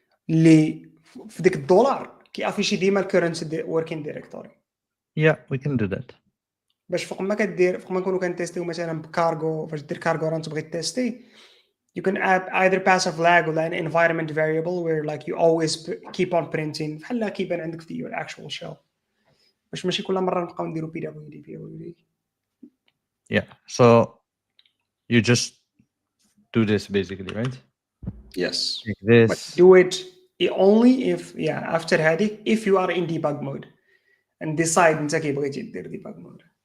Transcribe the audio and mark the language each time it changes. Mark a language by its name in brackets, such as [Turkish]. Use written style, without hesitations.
[Arabic] اللي في ديك الدولار كيعرفيش ديما الكورنت working directory. [English] Yeah, we can do that. [Arabic] باش فوق ما كدير فوق ما نكونوا كنتيستيو مثلا بكارغو فاش دير كارغو ران تبغي تيستي, [English] you can add either passive lag or an environment variable where like you always keep on printing [Arabic] بحال كيبان عندك في [English] your actual shell. [Arabic] باش ماشي كل مره نبقاو نديرو PWD. [English] Yeah. So you just do this basically, right? Yes. like But this. do it only if after [Arabic] هذه [English] if you are in debug mode and decide [Arabic] انت كي بغيتي دير [English] debug mode.